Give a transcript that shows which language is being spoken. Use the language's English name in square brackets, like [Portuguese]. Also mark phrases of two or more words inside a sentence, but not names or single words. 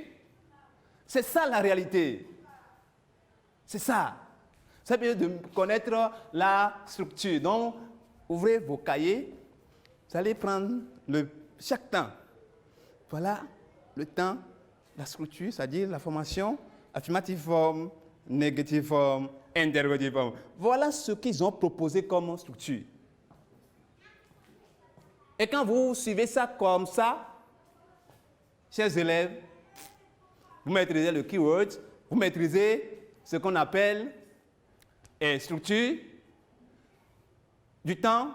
[French] C'est ça la réalité. C'est ça. Vous avez besoin de connaître la structure. Donc, ouvrez vos cahiers. Vous allez prendre chaque temps. Voilà le temps, la structure, c'est-à-dire la formation, [English] affirmative form, négative form, interrogative form. [French] Voilà ce qu'ils ont proposé comme structure. Et quand vous suivez ça comme ça, chers élèves, vous maîtrisez le keyword, vous maîtrisez ce qu'on appelle structure du temps.